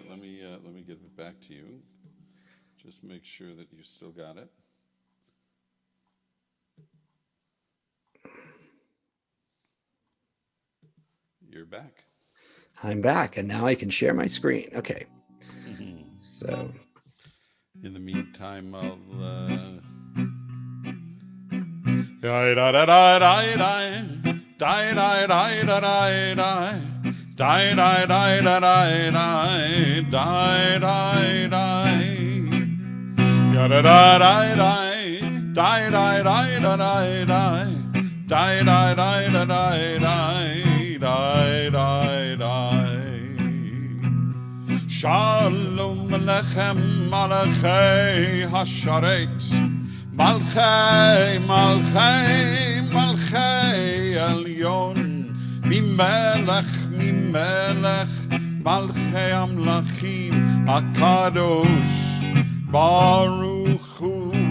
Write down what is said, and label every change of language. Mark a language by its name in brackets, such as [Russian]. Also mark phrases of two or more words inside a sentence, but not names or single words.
[English] Let me give it back to you. Just make sure that you still got it. You're back. I'm back, and now I can share my screen. Okay. So. In the meantime, I'll. Die die die da die die die die die da die die die die die da da da die die die die die da die die die die die da die die die [Hebrew] die שלום עליכם מלאכי השרת מלכי, מלכי, מלכי עליון ממלך, ממלך מלכי המלכים הקדוש ברוך הוא